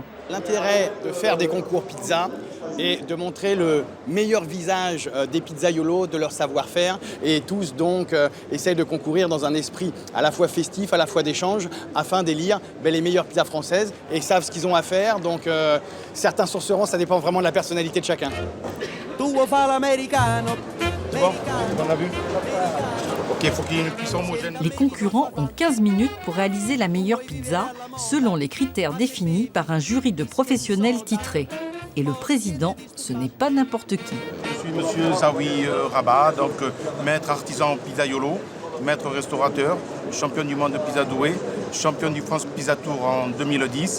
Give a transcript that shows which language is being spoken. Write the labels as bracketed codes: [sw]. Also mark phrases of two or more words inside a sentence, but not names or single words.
[fr] L'intérêt de faire des concours pizza est de montrer le meilleur visage des pizzaiolos, de leur savoir-faire, et tous donc essayent de concourir dans un esprit à la fois festif, à la fois d'échange, afin d'élire les meilleures pizzas françaises, et ils savent ce qu'ils ont à faire, donc certains sourceront, ça dépend vraiment de la personnalité de chacun. [it] Tu vuoi fare l'americano? [fr] C'est bon, on a vu. Ok, il faut qu'il y ait une cuisson homogène. Les concurrents ont 15 minutes pour réaliser la meilleure pizza, selon les critères définis par un jury de professionnels titrés. Et le président, ce n'est pas n'importe qui. Je suis monsieur Zawi Rabat, donc maître artisan pizzaiolo, maître restaurateur, champion du monde de Pizza Douai, champion du France Pizza Tour en 2010.